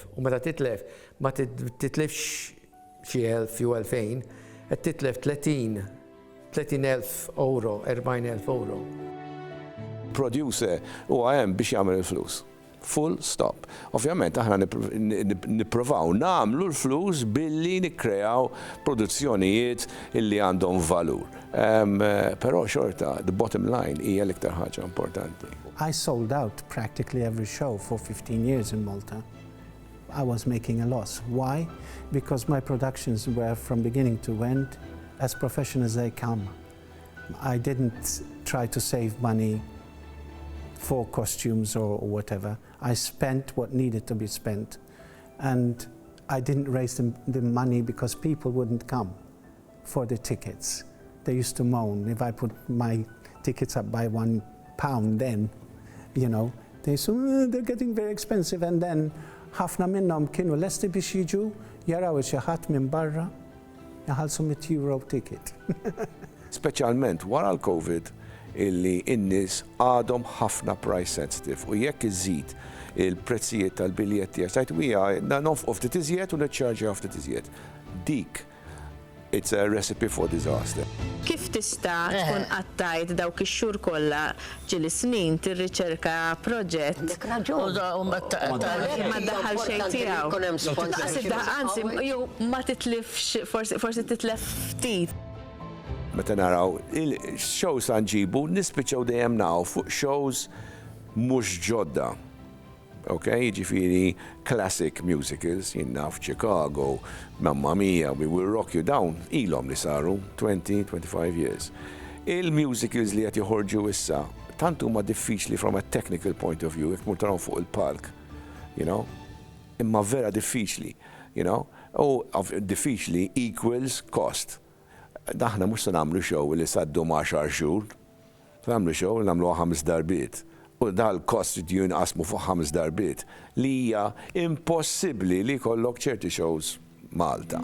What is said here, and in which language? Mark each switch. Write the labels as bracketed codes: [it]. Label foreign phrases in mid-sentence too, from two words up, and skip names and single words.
[mt] U meta titlef ma titlefx xi 1000 jew 2000, qed titlef 30,000 euro, 40,000 euro. Producer huwa hemm biex jagħmel il-flus. [en] Full stop. [mt] Ovvjament aħna nippruvaw nagħmlu l-flus billi nikkreaw produzzjonijiet illi għandhom valur. Però xorta, [en] the bottom line [mt] hija l-iktar ħaġa importanti. [en] I sold out practically every show for 15 years in Malta. I was making a loss. Why? Because my productions were from beginning to end as professional as they come. I didn't try to save money for costumes or whatever. I spent what needed to be spent. And I didn't raise the money because people wouldn't come for the tickets. They used to moan if I put my tickets up by £1 then, you know, they said, they're getting very expensive. And then [mt] ħafna minnhom kienu lesti biex jiġu jaraw xi ħadd minn barra jaħallsu €100 ticket. Speċjalment wara l-COVID illi in-nies għadhom ħafna [en] price sensitive [mt] u jekk iżid il-prezzijiet tal-biljetti għax wija nonfqu ftit iżjed u niċċarġja ftit iżjed. [en] Dik it's a recipe for disaster. [mt] Kif tista' tkun qattajt dawk ix-xhur kollha ġieli snin tirriċerka proġett u ma ddaħħal xejn tiegħu. Anzi, jew ma titlifx, forsi titlef ftit. Meta naraw il-shows għanġibu nispiċċaw dejjem naw fuq shows mhux ġodda. Okay, ġifiri [en] classic musicals, [mt] jinnaf Chicago, Mamma Mia, We Will Rock You Down, ilhom li saru 20-25 years. Il-musicals li qed joħorġu issa tant huma diffiċli [en] from a technical point of view, [mt] jekk mur tarahom fuq il-palk, [en] you know? [mt] Imma vera diffiċli, [en] you know? [mt] U diffiċli [en] equals cost. [mt] Daħna mhux se nagħmlu show li saddu ma' 10 xhur, se nagħmlu show li nagħmluha 5 darbiet. U dal-kost jinqasmu fuq 5 darbiet li hija impossibbli li jkollok ċerti shows Malta.